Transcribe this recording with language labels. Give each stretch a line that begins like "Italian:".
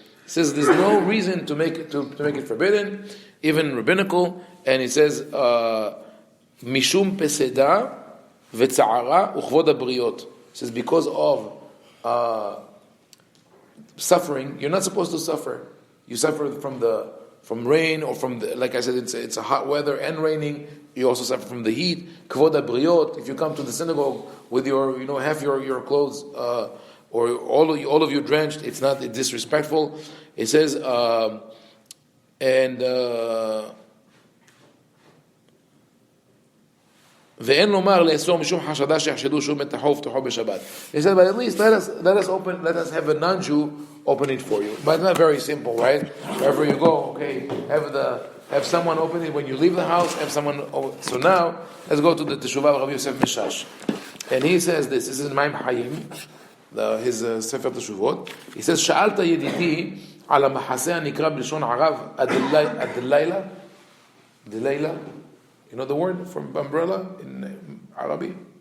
English: He says there's no reason to make it forbidden, even rabbinical, and he says
Hebrew: mishum peseda ve'tza'ara uchvod habriot.
English: He says because of suffering, you're not supposed to suffer. You suffer from rain, or from like I said, it's a hot weather and raining. You also suffer from the heat. Kvod habriot. If you come to the synagogue with your half your clothes or all of you drenched, it's disrespectful. It says
Hebrew: ואין לומר לאסור משום חשדה שיחשדו שהוא מתחו ופתחו בשבת.
English: He said, but at least let us have a non-Jew open it for you. But it's not very simple, right? Wherever you go, okay, have someone open it when you leave the house. Have someone. So now let's go to the Teshuvah of Rabbi Yosef Mishash, and he says this. This is Haim Ovadia, his Sefer Teshuvot. He says,
Hebrew: שאלת ידידי על המחסה הנקרא בלשון ערב הדלילה.
English: You know the word from umbrella in Arabic?